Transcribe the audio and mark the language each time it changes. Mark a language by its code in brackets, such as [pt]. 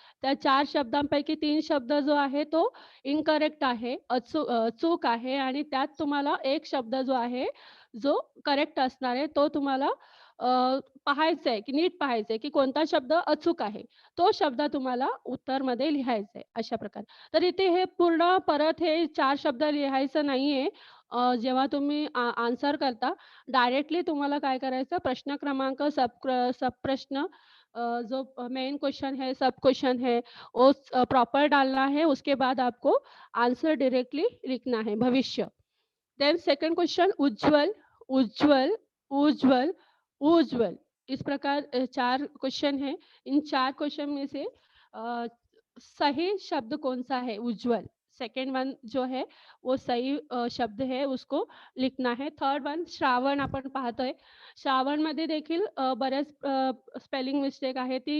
[mr] त्या 4 शब्दांपैकी 3 शब्द जो आहे तो इनकरेक्ट आहे, चूक आहे आणि त्यात तुम्हाला एक शब्द जो आहे, जो करेक्ट असणार आहे तो तुम्हाला पाहायचा आहे, की नीट पाहायचं आहे, की कोणता शब्द अचूक आहे. तो शब्द तुम्हाला उत्तरमध्ये लिहायचा आहे, अशा प्रकारे. तर इथे हे पूर्ण परत हे 4 शब्द लिहायचं नाहीये. जेव्हा तुम्ही आन्सर करता, डायरेक्टली तुम्हाला काय करायचं [hi] प्रश्न क्रमांक सब प्रश्न जो मेन क्वेश्चन है, सब क्वेश्चन है, वो प्रॉपर डालना है, उसके बाद आपको आंसर डायरेक्टली लिखना है, भविष्य। [en] Then second question उज्ज्वल, उज्ज्वल, उज्ज्वल, उज्ज्वल। [hi] इस प्रकार 4 क्वेश्चन हैं। इन 4 क्वेश्चन में से सही शब्द कौन-सा है? उज्ज्वल। सेकंड वन जो है वो सही शब्द है उसको लिखना है. [mr] थर्ड वन श्रावण आपण पाहतोय. श्रावणमध्ये देखील बऱ्याच स्पेलिंग मिस्टेक आहे.